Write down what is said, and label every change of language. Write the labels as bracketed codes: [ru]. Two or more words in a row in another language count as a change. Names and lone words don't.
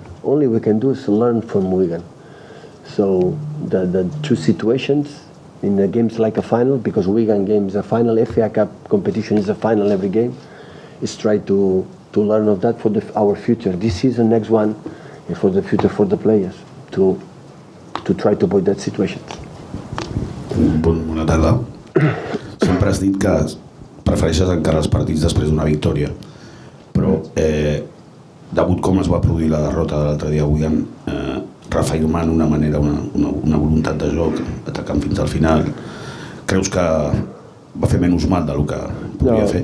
[en] Only we can do is learn from Wigan. So the 2 situations in the games like a final, because Wigan game is a final, FA Cup competition is a final every game, is try to learn of that for our future. This season, next one, and for the future for the players, to try to avoid that situation. [ca] Bona tarda. Sempre has dit que prefereixes encarar els partits després d'una victòria, però degut com es va produir la derrota de l'altre dia a Wigan, reafirmant una manera, una voluntat de joc, atacant fins al final, creus que va fer menys mal del que podia fer?